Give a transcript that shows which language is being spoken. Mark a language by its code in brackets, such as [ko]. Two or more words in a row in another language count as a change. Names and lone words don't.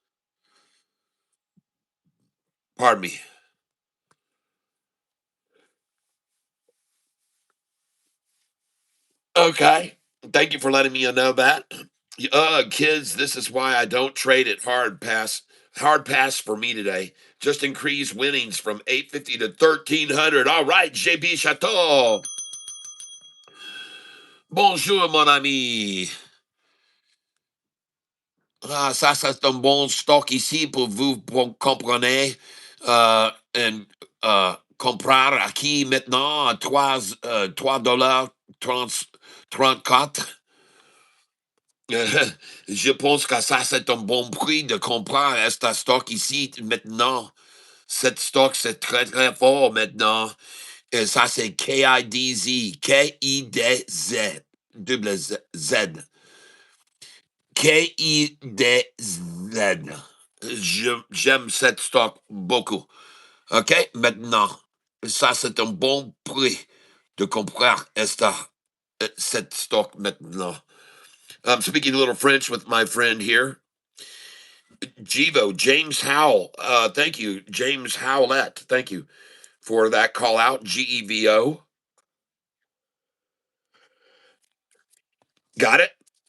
[en] Pardon me. Okay. Thank you for letting me know that. Kids, this is why I don't trade at hard pass. Hard pass for me today. Just increase winnings from 850 to 1300. All right, JB Chateau. [fr] Bonjour, mon ami. Ah, ça, c'est un bon stock ici pour vous comprenez. Et [es] comprar aquí [fr] maintenant à 3 dollars 34. Je pense que ça, c'est un bon prix de comprar ce stock ici maintenant. Cet stock, c'est très, très fort maintenant. Et ça, c'est KIDZ. K-I-D-Z. Double Z. Z. K-I-D-Z. J'aime cet stock beaucoup. OK? Maintenant, ça, c'est un bon prix de comprar cet stock maintenant. [en] I'm speaking a little French with my friend here. Jivo, James Howell. Thank you, James Howlett. Thank you for that call out. GEVO. Got it.